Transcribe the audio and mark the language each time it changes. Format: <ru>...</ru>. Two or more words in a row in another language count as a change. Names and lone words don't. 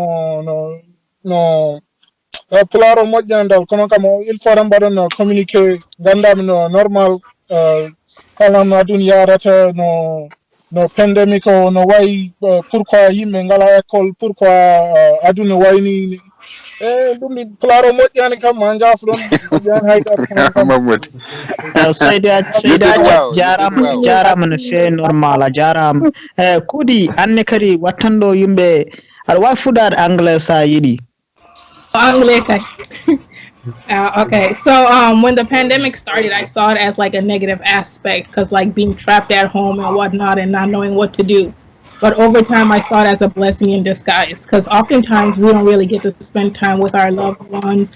<ff>no pular o moƴƴandal kono kam</ff> <fr>il faut</fr> <ff>tan mbaɗon communiqué gandami no normal kalam no aduna yarata no pandemic o no wayi pourquoi yimɓe ngala école pourquoi aduna wayni ɗum pular o moƴƴani kam ma jaafu ɗon moƴƴani haydara kono kam Mahmoud.</ff> <en>You did Seydaji well. You did</en> <ff>jarama</ff> <en>well.</en> <ff>jarama no fewi normal a jarama. Kudi anne kadi wattanɗo yimɓe aɗa wawi fuɗade anglais sa yiɗi.</ff> <en>Okay, so when the pandemic started, I saw it as like a negative aspect because like being trapped at home and whatnot and not knowing what to do. But over time, I saw it as a blessing in disguise because oftentimes we don't really get to spend time with our loved ones.</en>